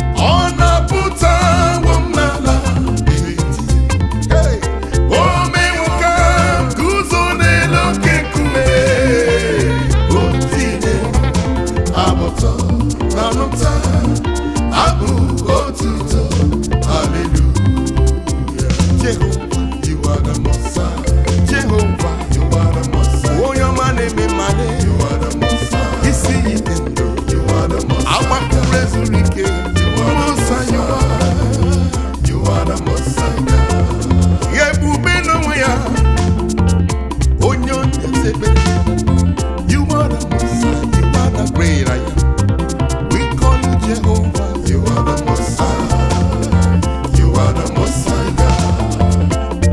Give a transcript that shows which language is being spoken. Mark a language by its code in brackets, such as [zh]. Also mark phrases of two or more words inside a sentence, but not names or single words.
[ig] Ọ napụtawo m n'ala. Hey! O mewo ka m guzo n'elu oke nkume. O tinye abụtọ na nụta. Abụ otuto. Hallelujah. [en] Jehovah, you are the Most High. Jehovah, You are the Most High. [ig] onye ọma na-eme mma. [en] You are the Most High. [ig] Isi ike ndụ. [en] You are the Most High. [ig] Agbakụrụ ezuru ike. [en] You are the Most High, Most you are. High. You are the Most High. [ig] Ya ebube n'onwe ya. Onye ọ na-echebe. [en] You are the Most High. You are the great I am. We call you Jehovah. You are the Most High. You are the Most High God.